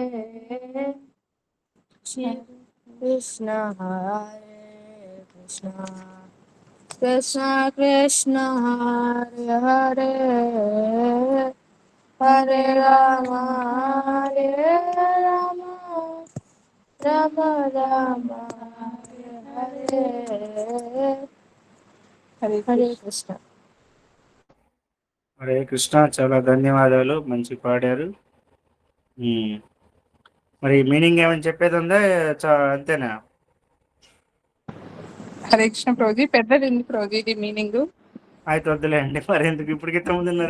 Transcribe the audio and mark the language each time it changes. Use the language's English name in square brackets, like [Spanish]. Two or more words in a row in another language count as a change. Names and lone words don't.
[Sanskrit] श्री कृष्ण हरे कृष्ण कृष्ण कृष्ण हरे हरे हरे राम राम राम हरे हरे हरे कृष्ण [Telugu] హరే కృష్ణ, చాలా ధన్యవాదాలు, మంచి పాడారు. మరి మీనింగ్ ఏమైనా చెప్పేది ఉందా? అంతేనా? హరే కృష్ణ ప్రభుజీ, పెద్దది ఉంది ప్రభుజీ ఇది మీనింగ్. అయితే వద్దులేండి, మరి ఎందుకు ఇప్పటికి తొమ్మిదిన్నర